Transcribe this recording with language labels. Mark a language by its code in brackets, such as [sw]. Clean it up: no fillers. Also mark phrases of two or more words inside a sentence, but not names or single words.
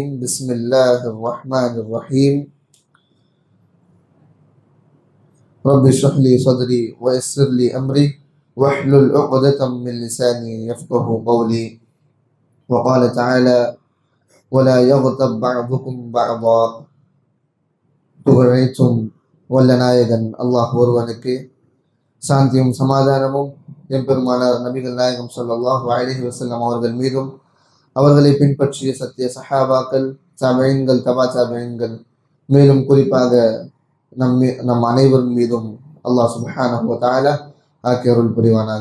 [ar] بسم الله الرحمن الرحيم. رب اشرح لي صدري ويسر لي أمري واحلل عقدة من لساني يفقه قولي. وقال تعالى ولا يغتب بعضكم بعضا. [ta] புகழைத்தும் வல்ல நாயகன் அல்லாஹ் ஒருவனுக்கு சாந்தியும் சமாதானமும் எம்பெருமானார் நபிகள் நாயகம் [ar] صلى الله عليه وسلم [ta] அவர்கள் மீதும் அவர்களை பின்பற்றிய சத்திய சஹாபாக்கள், தபீன்கள், தபா தபீன்கள், மேலும் குறிப்பாக நம் அனைவரும் மீதும் அல்லாஹ் [ar] سبحانه وتعالى [ta] ஆக்கி அருள் புரிவானாக.